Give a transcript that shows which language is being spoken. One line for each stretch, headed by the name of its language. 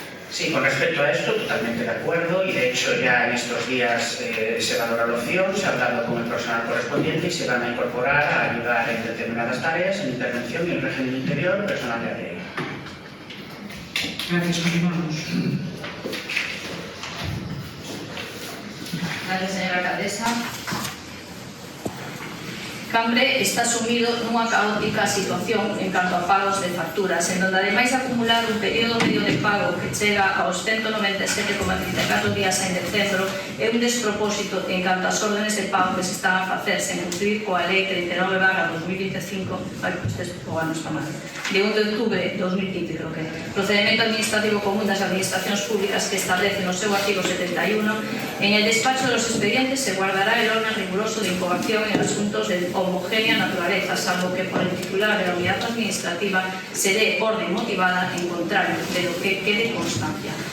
Spanish: Sí, con respecto a esto, totalmente de acuerdo, y de hecho ya en estos días se valora la opción, se ha hablado con el personal correspondiente y se van a incorporar a ayudar en determinadas tareas, en intervención y en régimen interior, personal de ADN. Gracias, continuamos. Gracias, señora alcaldesa.
Galician: Cambre está sumido nunha caótica situación en canto a pagos de facturas, en donde ademais de acumular un período medio de pago que chega aos 197,34 días en decembro, é un despropósito en canto ás órdenes de pago que se están a facer sen cumplir coa Lei 39/2025, o ano está mal, de 1 de outubro de 2015, creo que é. Procedimento administrativo común das administracións públicas que establece no seu artigo 71,
Spanish: en el despacho de los expedientes se guardará el orden riguroso de incoación en asuntos de homogénea naturaleza, salvo que por el titular de la unidad administrativa se dé orden motivada en contrario de lo que quede constancia.